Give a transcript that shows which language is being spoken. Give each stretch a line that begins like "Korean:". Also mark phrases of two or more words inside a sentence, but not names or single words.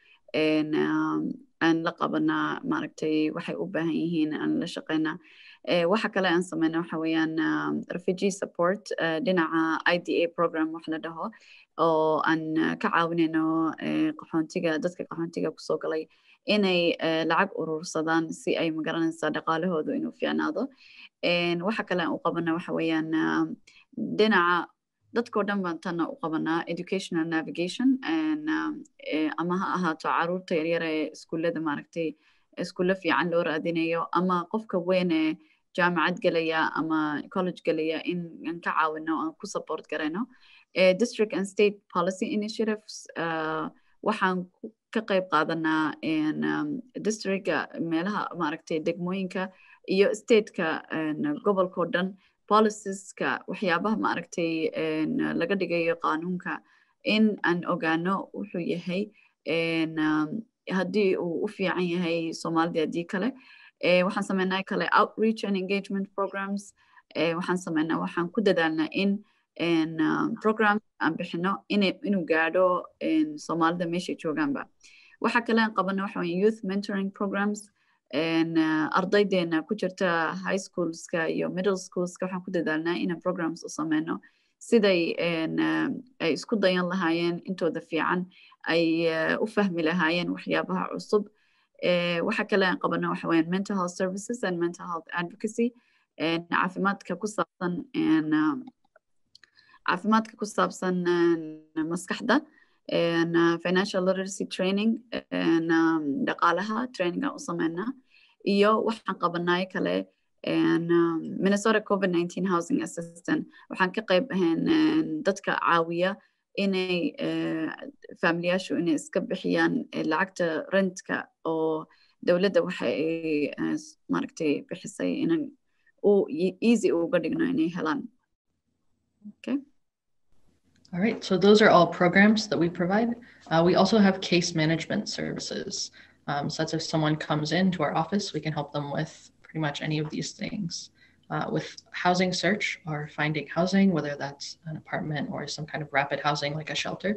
Somali: aan la qabanaa maaragtay waxay u baahan yihiin aan la shaqeynaa waxa kale aan sameynaa waxa weeyaan
English: refugee support
Somali: dhinaca IDA program wax la dhaho oo aan ka caawinayno dadka qaxoontiga kusoo galay inay lacag urursadaan si ay magaranaysaa dhaqaalahoodu inuu fiicnaado waxa kale aan u qabanaa waxa weeyaan dhinaca dadkoo dhan baan tana u qabanaa
English: educational navigation
Somali: ama ha ahaato caruurta yaryar ee iskuullada maaragtay iskuulla fiican loo raadinayo ama qofka weyn ee jaamacad galaya ama college galaya in aan ka caawino aan ku support garayno
English: district and state policy initiatives
Somali: waxaan ka qayb qaadanaa districtka meelaha maaragtay degmooyinka iyo stateka gobolkoo dhan policieska waxyaabaha maaragtay laga dhigayo qaanuunka in aan ogaano wuxuu yahay haddii uu u fiican yahay Soomaalida haddii kale waxaan sameynaa kale
English: outreach and engagement programs
Somali: waxaan ku dadaalnaa in program aan bixino inuu gaadho Soomaalida meeshay joogaanba waxa kale aan qabana waxa weeye
English: youth mentoring programs
Somali: ardaydeena ku jirta
English: high schoolska
Somali: iyo
English: middle schoolska
Somali: waxaan ku dadaalnaa inaan programs u sameyno siday ay isku dayan lahaayeen intooda fiican ay u fahmi lahaayeen waxyaabaha cusub waxa kale aan qabana waxa weeyaan
English: mental health services and mental health advocacy
Somali: caafimaadka ku saabsan maskaxda
English: financial literacy training
Somali: dhaqaalaha training aan u sameynaa iyo waxaan qabanaay kale Minnesota COVID-19
English: housing assistant
Somali: waxaan ka qayb ahayn dadka caawiya inay familiyaashu inay iska bixiyaan lacagta rentka oo dowladda waxa ay maaragtay bixisay inaan easy uga dhigno inay helaan okay.
English: All right, so those are all programs that we provide. We also have case management services. So that's if someone comes into our office, we can help them with pretty much any of these things. With housing search or finding housing, whether that's an apartment or some kind of rapid housing like a shelter.